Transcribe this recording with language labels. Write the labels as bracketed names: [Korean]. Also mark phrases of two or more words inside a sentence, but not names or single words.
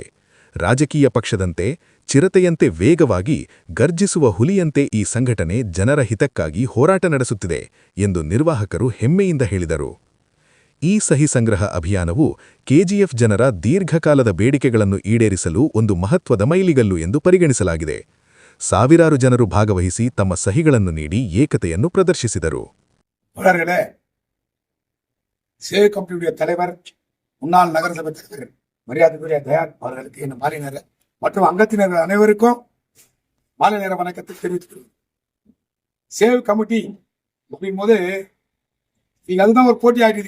[Kannada] ರಾಜಕೀಯ ಪಕ್ಷದಂತೆ ಚಿರತೆಯಂತೆ ವೇಗವಾಗಿ ಗರ್ಜಿಸುವ ಹುಲಿಯಂತೆ ಈ ಸಂಘಟನೆ ಜನರ ಹಿತಕ್ಕಾಗಿ ಹೋರಾಟ ನಡೆಸುತ್ತಿದೆ ಎಂದು ನಿರ್ವಾಹಕರು ಹೆಮ್ಮೆಯಿಂದ ಹೇಳಿದರು. ಈ ಸಹಿ ಸಂಗ್ರಹ ಅಭಿಯಾನವು ಕೆಜಿಎಫ್ ಜನರ ದೀರ್ಘಕಾಲದ ಬೇಡಿಕೆಗಳನ್ನು ಈಡೇರಿಸಲು ಒಂದು ಮಹತ್ವದ ಮೈಲಿಗಲ್ಲು ಎಂದು ಪರಿಗಣಿಸಲಾಗಿದೆ. ಸಾವಿರಾರು ಜನರು ಭಾಗವಹಿಸಿ ತಮ್ಮ ಸಹಿಗಳನ್ನು ನೀಡಿ ಏಕತೆಯನ್ನು ಪ್ರದರ್ಶಿಸಿದರು. [Tamil] சேவ் கமிட்டியுடைய தலைவர், முன்னாள் நகரசபை தலைவர் மரியாதைக்குரிய தயார் அவர்களுக்கு இந்த மாலை நேர மற்றும் அங்கத்தினர்கள் அனைவருக்கும் மாலை நேர வணக்கத்தை தெரிவித்துக் சேவ் கமிட்டி அப்படிங்கும் போது நீங்க அதுதான் ஒரு போட்டி ஆகிடுது.